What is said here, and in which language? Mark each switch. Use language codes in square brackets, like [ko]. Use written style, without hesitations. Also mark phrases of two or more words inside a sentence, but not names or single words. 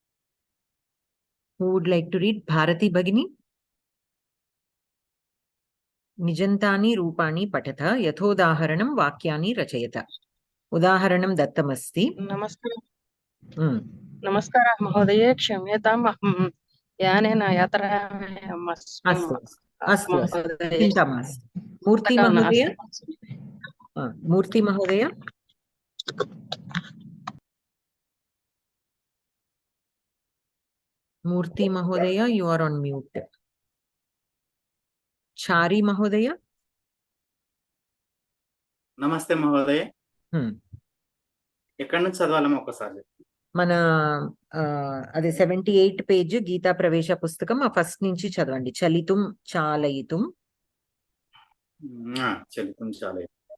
[en] Who would like to read? Bharati Bhagini? [sa] నిజంతాని రూపాణి పఠత యథోదాహరణం వాక్యాన్ని రచయత. ఉదాహరణం దత్తమస్తి. नमस्कारः महोदये, क्षम्यताम् अहं यानेन यात्रायामस्मि अस्तु अस्तु महोदये। चिन्ता मास्तु. मूर्ति महोदय, मूर्ति महोदय, मूर्ति महोदय, [en] you are on mute. [sa] चारी महोदय. నమస్తే మహోదయ. [te] ఎక్కడి నుంచి చదవాలమ్మా ఒకసారి? మన అదే 78 పేజ్ గీతా ప్రవేశ పుస్తకం ఫస్ట్ నుంచి చదవండి. [sa] చలితుం చాలయితుం. చలితుం చాలయితుం.